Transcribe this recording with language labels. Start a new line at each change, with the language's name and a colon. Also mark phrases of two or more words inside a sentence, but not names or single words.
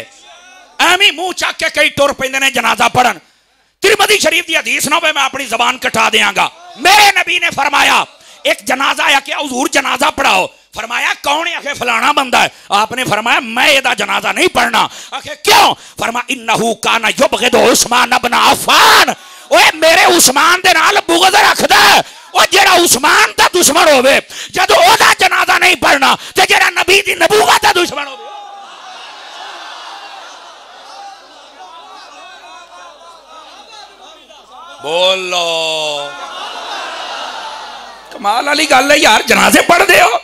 Punjabi: ایویں منہ چک کے کئی ٹر پیندے نے جنازہ پڑھن. ترمذی شریف کی حدیث نہ ہووے میں اپنی زبان کٹا دیاں گا. میرے نبی نے فرمایا اک جنازہ ہے کہ حضور جنازہ پڑھاؤ. فرمایا کون ہے؟ آکھے فلانا بندہ ہے. آپ نے فرمایا میں ایدا جنازہ نہیں پڑھنا. آکھے کیوں؟ فرما
Arabic: إنه كان يبغض عثمان بن عفان.
Punjabi: اوئے میرے عثمان دے نال بغض رکھدا ہے۔ او جیہڑا عثمان دا دشمن ہووے جدوں اودا جنازہ نہیں پڑھنا تے جیہڑا نبی دی نبوت دا دشمن ہووے. بولو کمال والی گل ہے یار، جنازے پڑھدے ہو.